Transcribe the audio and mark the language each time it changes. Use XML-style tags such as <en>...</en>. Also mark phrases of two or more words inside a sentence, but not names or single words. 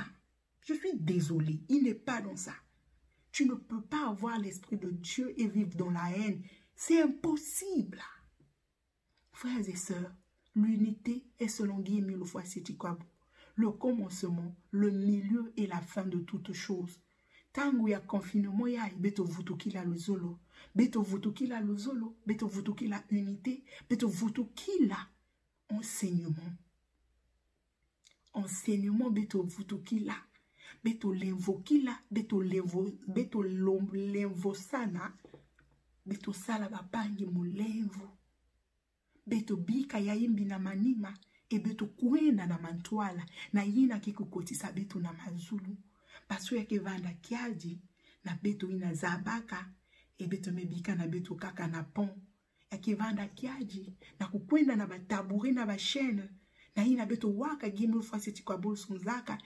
<fr>Je suis désolée, il n'est pas dans ça. Tu ne peux pas avoir l'Esprit de Dieu et vivre dans la haine. C'est impossible. Frères et sœurs, l'unité est selon Guy Emile Ofoa-Seti-Kwabo. Le commencement, le milieu et la fin de toutes choses.</fr> <ktu>Tangu ya confinement ya beto vutukila luzolo. Beto vutukila luzolo. Beto vutukila unité. Beto vutukila enseignement. Enseignement beto vutukila. Beto l'invokila, beto l'invosana, beto sala babangi mulenvo, beto bika ya imbi na manima, e beto kuenda na mantuala, na yina kikukotisa beto na mazulu, pasu ya kevanda kiaji, na beto ina zabaka, e beto mebika na beto kaka na pon, ya kevanda kiaji, na kukwenda na bataburi na bashene, na ina beto waka Guy Emile Ofoa-Seti-Kwabo sonzaka.</ktu>